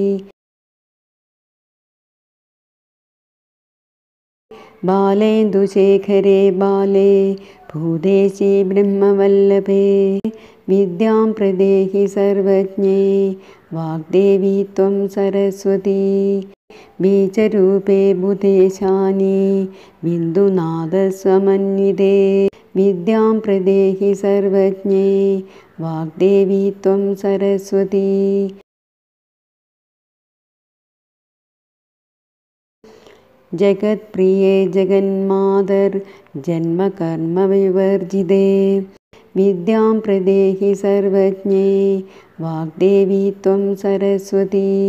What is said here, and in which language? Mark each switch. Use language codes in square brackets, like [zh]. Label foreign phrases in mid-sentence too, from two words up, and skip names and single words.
[sa] ബാലേന്ദുശേഖരേ ബാലേ ഭൂദേശി ബ്രഹ്മവല്ലഭേ വിദ്യാം പ്രദേഹി സർവജ്ഞേ വാഗ്ദേവി ത്വം സരസ്വതി. ബീജരൂപേ ബുധേശാനി ബിന്ദുനാദ സമന്വിതേ विद्यां प्रदेहि सर्वज्ञे वाग्देवी त्वं सरस्वती। जगत्प्रिये जगन्मातर्जन्मकर्मविवर्जिते विद्यां प्रदेहि सर्वज्ञे वाग्देवी त्वं सरस्वती।